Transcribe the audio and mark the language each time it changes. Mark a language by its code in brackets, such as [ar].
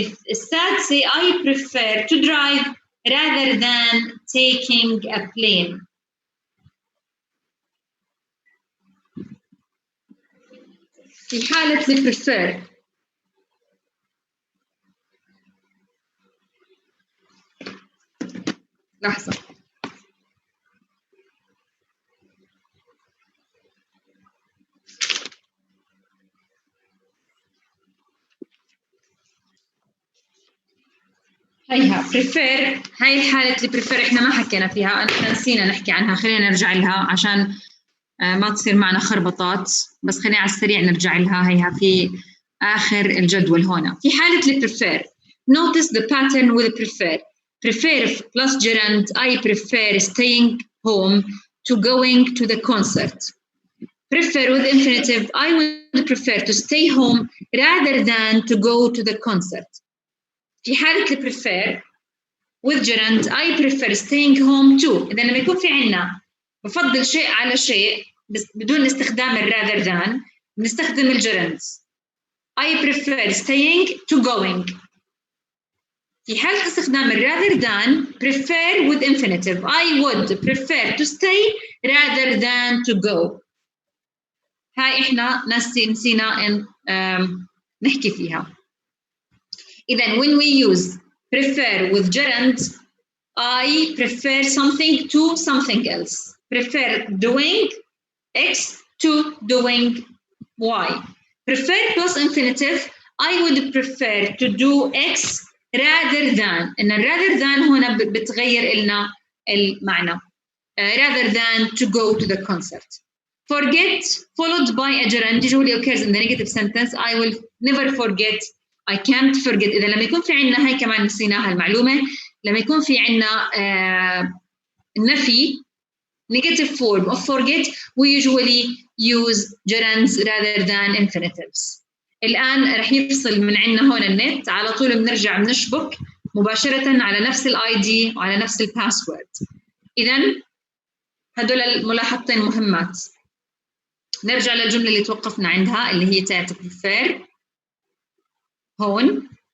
[ar] السادسة [en] I prefer to drive rather than taking a plane. [ar] في حالة prefer لحظة هيها prefer. هاي الحالة اللي prefer احنا ما حكينا فيها، أنا نسينا نحكي عنها، خلينا نرجع لها عشان ما تصير معنا خربطات، بس خلينا على السريع نرجع لها. هيها في آخر الجدول هنا. في حالة اللي [en] prefer notice the pattern with prefer. Prefer plus gerund I prefer staying home to going to the concert. Prefer with infinitive I would prefer to stay home rather than to go to the concert. [ar] في حالة اللي [en] prefer with gerund I prefer staying home too. [ar] إذا لما يكون في عنا بفضل شيء على شيء بس بدون استخدام rather than نستخدم الجرند. [en] I prefer staying to going. [ar] في حالة استخدام [en] rather than prefer with infinitive I would prefer to stay rather than to go. [ar] هاي إحنا نسينا إن نحكي فيها. إذا [en] when we use prefer with gerund I prefer something to something else. Prefer doing X to doing Y. Prefer plus infinitive I would prefer to do X rather than. [ar] إن rather than هنا بتغير لنا المعنى. [en] Rather than to go to the concert. Forget followed by a gerund usually occurs in the negative sentence. I will never forget. I can't forget. [ar] إذا لما يكون في عنا هاي كمان نسيناها المعلومة. لما يكون في عنا النفي [en] negative form of forget we usually use gerunds rather than infinitives. [ar] الآن رح يفصل من عنا هون النت على طول بنرجع بنشبك مباشرة على نفس الاي دي وعلى نفس الباسورد. إذن هدول الملاحظتين مهمات. نرجع للجملة اللي توقفنا عندها اللي هي تاعت prefer هون.